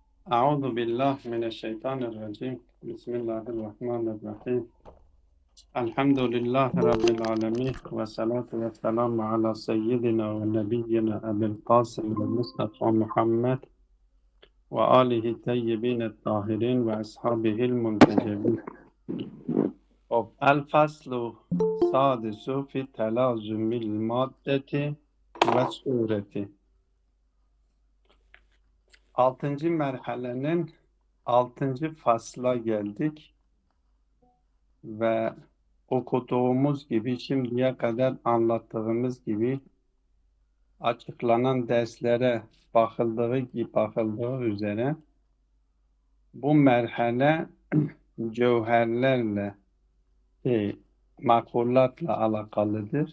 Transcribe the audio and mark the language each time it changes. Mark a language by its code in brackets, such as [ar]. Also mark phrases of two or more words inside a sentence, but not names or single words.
[ar] أعوذ بالله من الشيطان الرجيم بسم الله الرحمن الرحيم الحمد لله رب العالمين والصلاة والسلام على سيدنا ونبينا أبي القاسم المصطفى محمد وآله الطيبين الطاهرين وأصحابه المنتجبين الفصل السادس في تلازم المادة والصورة. [tr] Altıncı merhalenin 6. fasla geldik ve okuduğumuz gibi şimdiye kadar anlattığımız gibi açıklanan derslere bakıldığı üzere bu merhale cevherlerle makulatla alakalıdır.